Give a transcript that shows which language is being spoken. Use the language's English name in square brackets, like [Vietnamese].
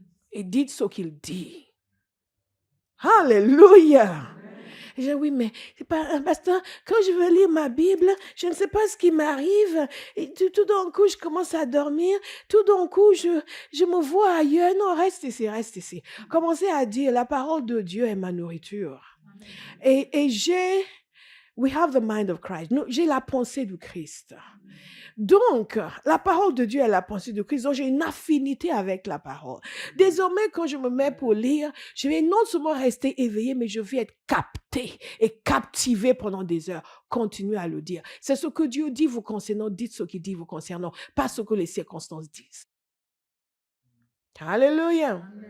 [French] Et dites ce qu'il dit. Alléluia. Je dis, oui, mais pasteur, quand je veux lire ma Bible, je ne sais pas ce qui m'arrive. Et tout d'un coup, je commence à dormir. Tout d'un coup, je me vois ailleurs. Non, reste ici, reste ici. Commencez à dire, la parole de Dieu est ma nourriture. [English] Et we have the mind of Christ. [French] J'ai la pensée du Christ. Donc, la parole de Dieu est la pensée de Christ. Donc, j'ai une affinité avec la parole. Désormais, quand je me mets pour lire, je vais non seulement rester éveillé, mais je vais être capté et captivé pendant des heures. Continuez à le dire. C'est ce que Dieu dit vous concernant. Dites ce qu'il dit vous concernant, pas ce que les circonstances disent. Alléluia.